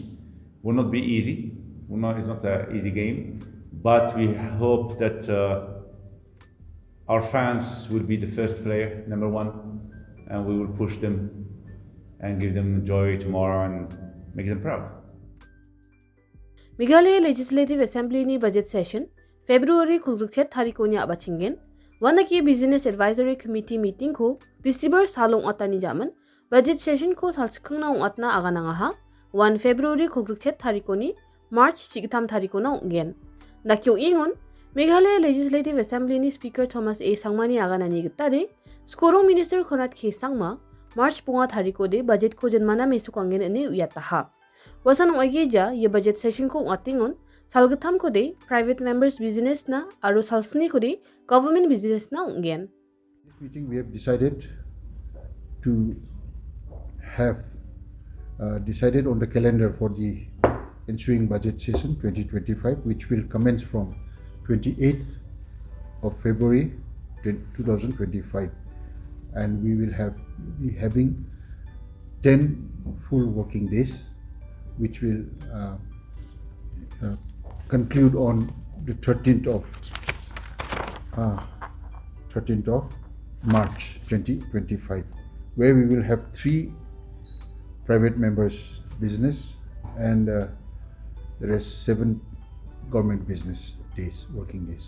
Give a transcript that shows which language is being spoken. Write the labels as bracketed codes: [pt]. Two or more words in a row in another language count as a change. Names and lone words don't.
[en] Will not be easy. It's not an easy game, but we hope that our fans will be the first player, number one, and we will push them and give them joy tomorrow and make them proud. [grt] Meghalaya Legislative Assembly ni [en] budget session [grt] February khulrukchet thariko ni abachingen wanaki Business Advisory Committee meeting ko December salong atani jaman budget session ko salchkhang na atna agananga ha 1 February khulrukchet thariko ni March chigtham thariko na ungen nakyo ingon Meghalaya Legislative Assembly ni Speaker Thomas A Sangmani aganani gitade Skorong Minister Khonat Khe Sangma March punga thariko de budget ko janmana mesukangen ani uyata ha wasan oigeja ye [en] budget session [grt] ko atingon Salgatham ko de [en] private members business [grt] na aro salsni ko de [en] government business [grt] na ungen. [en] This meeting we have decided to have decided on the calendar for the ensuing budget session 2025, which will commence from 28th of February 2025, and we will be having 10 full working days, which will conclude on the 13th of March 2025, where we will have 3 private members business and there is 7 government business days, working days.